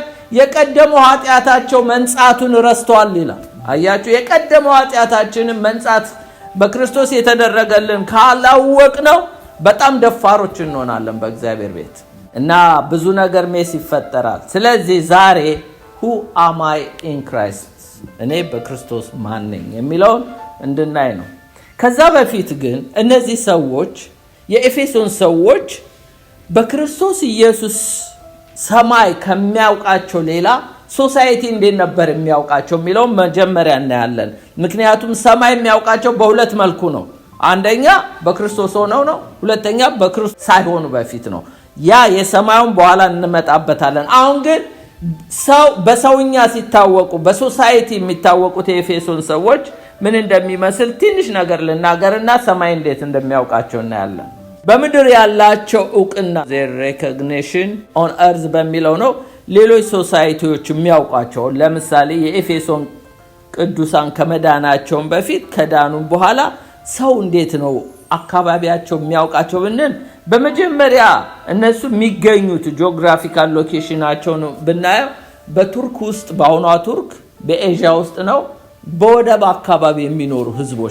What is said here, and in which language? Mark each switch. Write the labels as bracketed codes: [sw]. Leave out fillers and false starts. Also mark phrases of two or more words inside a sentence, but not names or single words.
[am] የቀደመው ኃጢአታቸው መንጻቱን ረስተዋል ይላል። አያችሁ፣ የቀደመው ኃጢአታችንን መንጻት በክርስቶስ የተደረገልን ካላወቅ ነው በጣም ደፋሮች እንሆናለን በእግዚአብሔር ቤት እና ብዙ ነገር ሜስ ይፈጠራል። ስለዚህ ዛሬ [en] who am I in Christ [am] እኔ በክርስቶስ ማን ነኝ የሚለውን እንድናይ ነው። ከዛ በፊት ግን እነዚህ ሰዎች የኤፌሶን ሰዎች በክርስቶስ ኢየሱስ ሰማይ ከሚያውቃቸው ሌላ ሶሳይቲ እንዴት ነበር የሚያውቃቸው የሚለው መጀመሪያ እናያለን። ምክንያቱም ሰማይ የሚያውቃቸው በሁለት መልኩ ነው። አንደኛ በክርስቶስ ሆነው ነው፣ ሁለተኛ በክርስቶስ ሳይሆኑ በፊት ነው። ያ የሰማዩን በኋላ እንመጣበታለን። አሁን ግን ሰው በሰውኛ ሲታወቁ በሶሳይቲ የሚታወቁት የኤፌሶን ሰዎች ምን እንደሚመስል ትንሽ ነገር ልናገርና ሰማይ እንዴት እንደሚያውቃቸው እናያለን። በምድር ያላቸው ዕውቅና [en] their recognition on earth [am] በሚለው ነው ሌሎች ሶሳይቲዎች የሚያውቋቸው። ለምሳሌ የኤፌሶን ቅዱሳን ከመዳናቸው በፊት ከዳኑም በኋላ ሰው እንዴት ነው አካባቢያቸው የሚያውቃቸው ብንል በመጀመሪያ እነሱ የሚገኙት ጂኦግራፊካል ሎኬሽናቸው ነው ብናየው በቱርክ ውስጥ በአሁኗ ቱርክ በኤዥያ ውስጥ ነው። በወደብ አካባቢ የሚኖሩ ህዝቦች